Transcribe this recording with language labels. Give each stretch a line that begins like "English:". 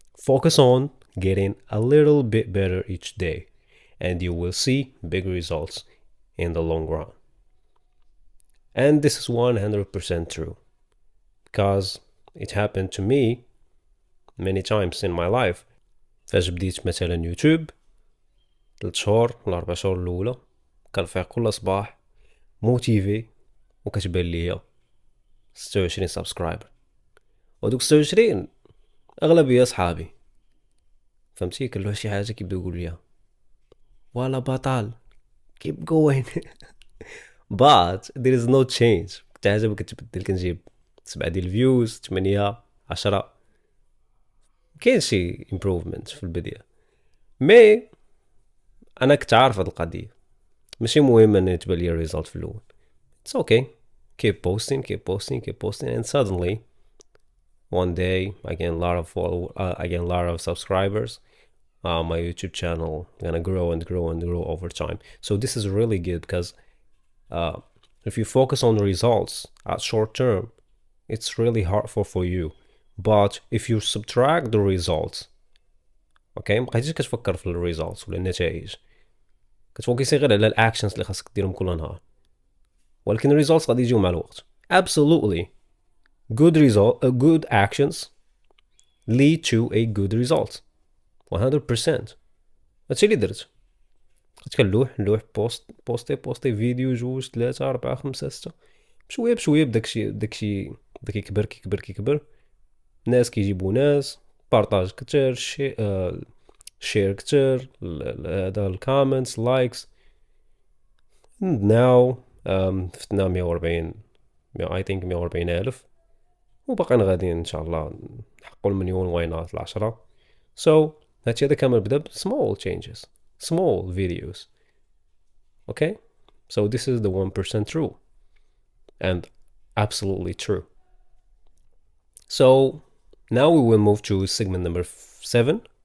English: Focus on getting a little bit better each day, and you will see big results in the long run. And this is 100% true, because it happened to me many times in my life.
Arabic: فاش بديت مثلا يوتيوب 3 شهور ولا 4 شهور الأولى كنفيق كل صباح موتيفي وكتبان ليا 26 سبسكرايبر، ودوك 26 أغلبية صحابي، فهمتي؟ كل شي حاجة كيبداو يقول ليا ولا بطل
English: keep going. but there is no change.
Arabic: كنت حاجة كتبدل، كنجيب 7 ديال الفيوز، 8 10، كاين شي improvement في البداية. مي انا كنت عارف هاد القضية، ماشي مهم ان تبان لي الريزلت في الاول.
English: It's okay, keep posting and suddenly one day I gain a lot of subscribers. My YouTube channel gonna grow and grow over time. So this is really good because if you focus on the results at short term, it's really hurtful for you. But if you subtract the results,
Arabic: اوكي، مبقيتيش كتفكر في الريزلتس ولا النتائج، كتفوكسي غير على الاكشنز اللي خاصك ديرهم كل نهار، ولكن الريزلتس غادي يجيو مع الوقت.
English: Absolutely good actions lead to a good result 100%.
Arabic: هادشي اللي درت، كنت كنلوح بوستي فيديو 2 3 4 5 6 بشويه بداكشي بدا كيكبر. الناس كيجيبوا ناس، بارطاج كتر، شير كتر، هذا الكومنتس لايكس. now فتنا 140
English: I think
Arabic: 140 ألف، وباقيين غاديين ان شاء الله نحققوا المليون، واينات 10.
English: so
Arabic: هادشي هذا كامل بدا
English: small changes, small videos. okay, so this is the 1% rule and absolutely true. So now we will move to segment number 7.